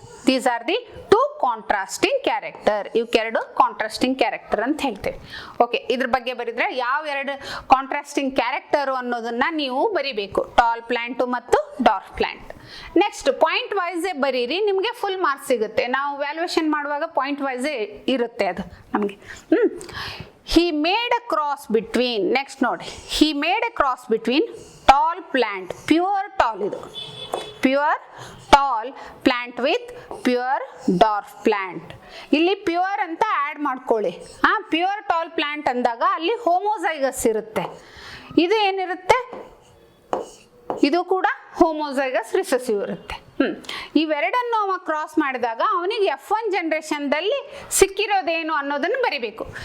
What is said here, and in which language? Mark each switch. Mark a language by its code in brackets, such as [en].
[en] These are the 2 contrasting character. [kn] ಇವಕ್ಕೆರಡು contrasting character ಅಂತ ಹೇಳ್ತೇವೆ. Okay, ಇದ್ರ ಬಗ್ಗೆ ಬರಿದ್ರೆ ಯಾವ 2 ಕಾಂಟ್ರಾಸ್ಟಿಂಗ್ ಕ್ಯಾರೆಕ್ಟರು ಅನ್ನೋದನ್ನ ನೀವು ಬರಿಬೇಕು. ಟಾಲ್ ಪ್ಲಾಂಟು ಮತ್ತು ಡಾರ್ಫ್ ಪ್ಲಾಂಟ್. ನೆಕ್ಸ್ಟ್ ಪಾಯಿಂಟ್ ವೈಸೇ ಬರೀರಿ, ನಿಮಗೆ ಫುಲ್ ಮಾರ್ಕ್ಸ್ ಸಿಗುತ್ತೆ. ನಾವು ವ್ಯಾಲ್ಯೂಯೇಷನ್ ಮಾಡುವಾಗ ಪಾಯಿಂಟ್ ವೈಸೇ ಇರುತ್ತೆ ಅದು ನಮಗೆ. [en] He made a cross between, [kn] next ನೋಡಿ, [en] he made a cross between tall plant, pure tall ಇದು, pure tall plant with pure dwarf plant. [kn] ಇಲ್ಲಿ ಪ್ಯೂರ್ ಅಂತ ಆಡ್ ಮಾಡ್ಕೊಳ್ಳಿ. ಪ್ಯೂರ್ ಟಾಲ್ ಪ್ಲಾಂಟ್ ಅಂದಾಗ ಅಲ್ಲಿ ಹೋಮೋಸೈಗಸ್ ಇರುತ್ತೆ. ಇದು ಏನಿರುತ್ತೆ? ಇದು ಕೂಡ ಹೋಮೋಸೈಗಸ್ ರಿಸೆಸಿವ್ ಇರುತ್ತೆ. ಇವೆರಡನ್ನು ಅವ ಕ್ರಾಸ್ ಮಾಡಿದಾಗ ಅವನಿಗೆ F1 ಜನರೇಷನ್ದಲ್ಲಿ ಸಿಕ್ಕಿರೋದೇನು ಅನ್ನೋದನ್ನು ಬರಿಬೇಕು.